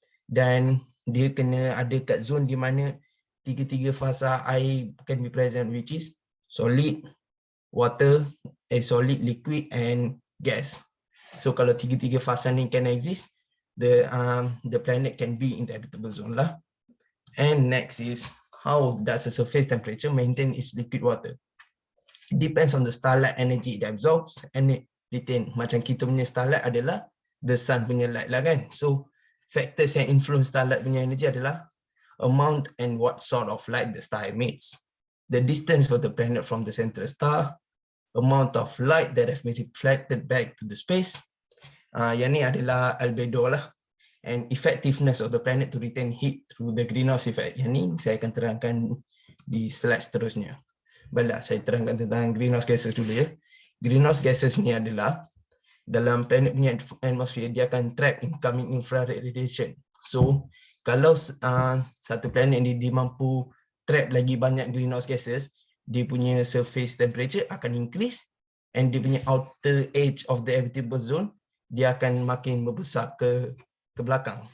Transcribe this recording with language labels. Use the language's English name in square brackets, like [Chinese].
[Malay] Dan dia kena ada kat zone di mana tiga-tiga fasa air [English] can be present, which is solid, solid, liquid and gas. So [Malay] kalau tiga-tiga fasa ni [English] can exist, the planet can be in the habitable zone lah. And next is, how does the surface temperature maintain its liquid water? It depends on the starlight energy it absorbs and it retain. [Malay] Macam kita punya starlight adalah the sun punya light lah kan. [English] So factors yang influence starlight punya energy adalah amount and what sort of light the star emits, the distance for the planet from the central star, amount of light that have been reflected back to the space. [Malay] Yang ni adalah albedo lah. [English] And effectiveness of the planet to retain heat through the greenhouse effect. [Malay] Yang ni saya akan terangkan di slide seterusnya. Baiklah, saya terangkan tentang greenhouse gases dulu ya. Greenhouse gases ni adalah dalam planet punya atmosphere, dia akan [English] trap incoming infrared radiation. [Malay] So kalau satu planet ni dia mampu trap lagi banyak greenhouse gases, dia punya surface temperature akan increase and dia punya [English] outer edge of the habitable zone [Malay] dia akan makin membesar ke belakang.